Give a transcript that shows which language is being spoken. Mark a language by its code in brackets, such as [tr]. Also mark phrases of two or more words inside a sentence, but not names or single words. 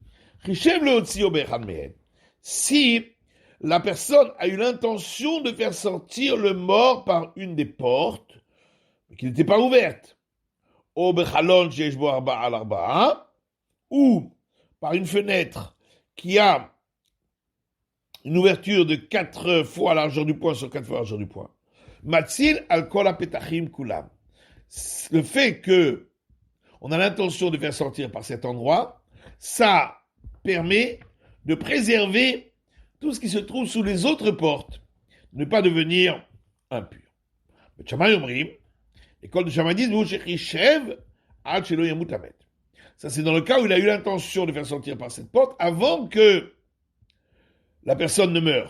[fr] Si la personne a eu l'intention de faire sortir le mort par une des portes, mais qui n'était pas ouverte, ou par une fenêtre qui a une ouverture de 4 fois la largeur du poing sur 4 fois la largeur du poing, [he] מציל על כל הפתחים כולם. [fr] Le fait que on a l'intention de faire sortir par cet endroit, ça permet de préserver tout ce qui se trouve sous les autres portes, ne pas devenir impur. Le Shammai Omrim, l'école de Shammai dit, ça c'est dans le cas où il a eu l'intention de faire sortir par cette porte avant que la personne ne meure.